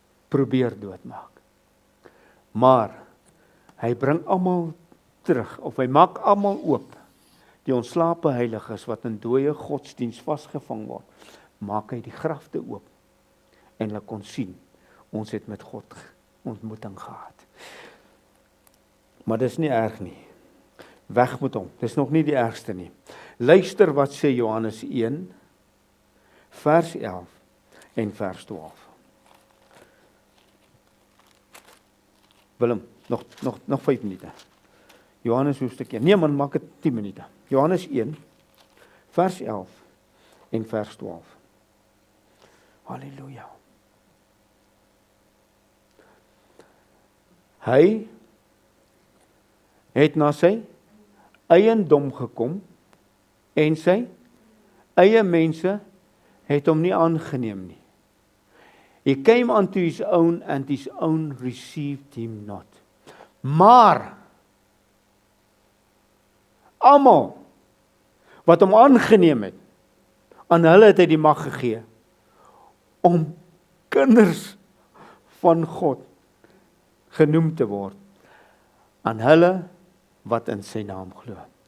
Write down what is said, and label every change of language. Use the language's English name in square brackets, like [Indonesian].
[Afrikaans] Probeer doodmaak. Maar hy bring almal terug, of hy maak almal oop. Die ontslape heiliges wat in dooie godsdiens vasgevang word, maak hy die grafte oop. En hulle kon sien, ons het met God ontmoeting gehad. Maar dis nie erg nie. Weg met hom, dis nog nie die ergste nie. Luister wat sê Johannes 1, vers 11 en vers 12. Willem, nog 5 minute. Johannes hoofstuk 1. Nee man, maak dit 10 minute. Johannes 1, vers 11 en vers 12. Halleluja. Hy het na sy eiendom gekom en sy eie mense het hom nie aangeneem nie. [English] He came unto his own and his own received him not. [Afrikaans] Maar almal wat hom aangeneem het, aan hulle het hy die mag gegee om kinders van God genoem te word, aan hulle wat in sy naam glo.